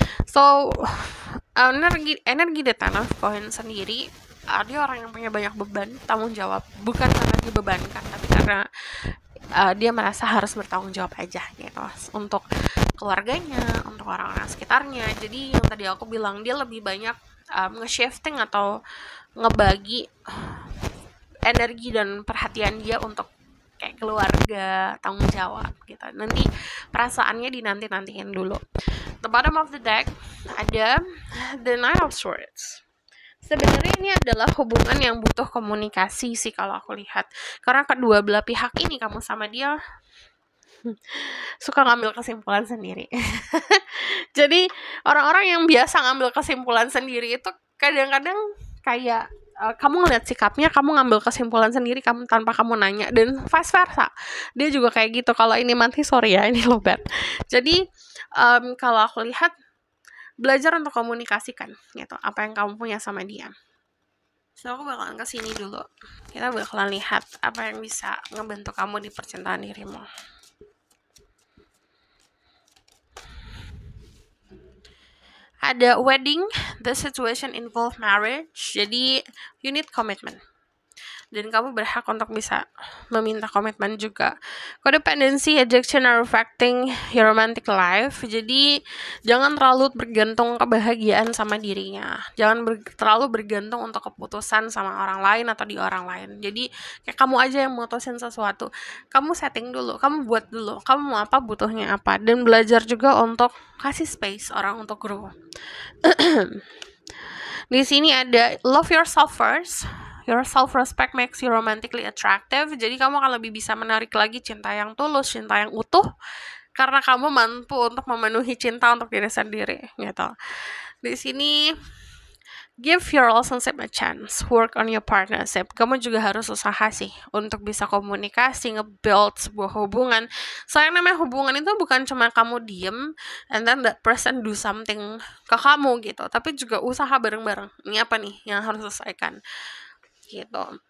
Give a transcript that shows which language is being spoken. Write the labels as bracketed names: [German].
[Indonesian] So energi The Ten of Coins sendiri, dia orang yang punya banyak beban tanggung jawab, bukan karena dibebankan, tapi karena dia merasa harus bertanggung jawab aja gitu untuk keluarganya, untuk orang-orang sekitarnya. Jadi yang tadi aku bilang, dia lebih banyak nge-shifting atau ngebagi energi dan perhatian dia untuk kayak keluarga, tanggung jawab gitu. Nanti perasaannya dinanti-nantiin dulu. [English] The bottom of the deck ada The Knight of Swords. [Indonesian] Sebenarnya ini adalah hubungan yang butuh komunikasi sih kalau aku lihat. Karena kedua belah pihak ini, kamu sama dia, suka ngambil kesimpulan sendiri. Jadi orang-orang yang biasa ngambil kesimpulan sendiri itu kadang-kadang kayak kamu ngeliat sikapnya, kamu ngambil kesimpulan sendiri kamu tanpa kamu nanya, dan vice versa. Dia juga kayak gitu. Kalau ini mati, sorry ya, ini lobat. Jadi kalau aku lihat, belajar untuk komunikasikan gitu apa yang kamu punya sama dia. So aku bakalan kesini dulu. Kita bakalan lihat apa yang bisa ngebantu kamu di percintaan dirimu. [English] Ada wedding, the situation involve marriage. [Indonesian] Jadi [English] you need commitment. [Indonesian] Dan kamu berhak untuk bisa meminta komitmen juga. [English] Codependency, addiction are affecting your romantic life. [Indonesian] Jadi jangan terlalu bergantung kebahagiaan sama dirinya. Jangan terlalu bergantung untuk keputusan sama orang lain atau di orang lain. Jadi kayak kamu aja yang mutusin sesuatu. Kamu setting dulu, kamu buat dulu. Kamu mau apa, butuhnya apa. Dan belajar juga untuk kasih space orang untuk grow. Di sini ada [English] love yourself first. Your self-respect makes you romantically attractive. [Indonesian] Jadi kamu akan lebih bisa menarik lagi cinta yang tulus, cinta yang utuh, karena kamu mampu untuk memenuhi cinta untuk diri sendiri, gitu. Di sini, [English] give your relationship a chance. Work on your partnership. [Indonesian] Kamu juga harus usaha sih untuk bisa komunikasi, nge-build sebuah hubungan. Soalnya namanya hubungan itu bukan cuma kamu diem [English] and then that person do something [Indonesian] ke kamu gitu, tapi juga usaha bareng-bareng. Ini apa nih yang harus selesaikan? Gitu.